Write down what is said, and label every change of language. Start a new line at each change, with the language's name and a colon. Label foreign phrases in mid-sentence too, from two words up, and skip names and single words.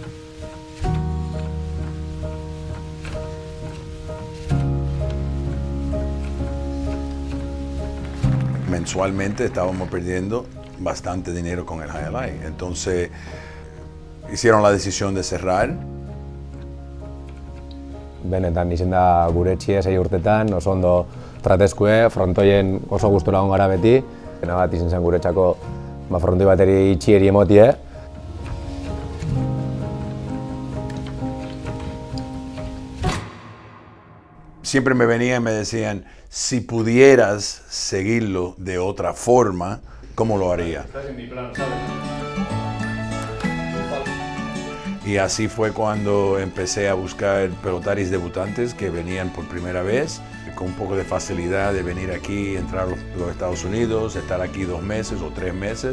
Spanish: Mensualmente estábamos perdiendo bastante dinero con el Highlight, entonces hicieron la decisión de cerrar.
Basque: Benetan izen da gure etxie 6 urtetan, oso ondo tratezkue, frontoien oso gustura egon gara beti. Pena bat izen zen guretzako frontoi bateri itxieri emotie.
Spanish: Siempre me venían y me decían, si pudieras seguirlo de otra forma, ¿cómo lo haría? Y así fue cuando empecé a buscar pelotaris debutantes que venían por primera vez, con un poco de facilidad de venir aquí, entrar a los Estados Unidos, estar aquí 2 meses o 3 meses.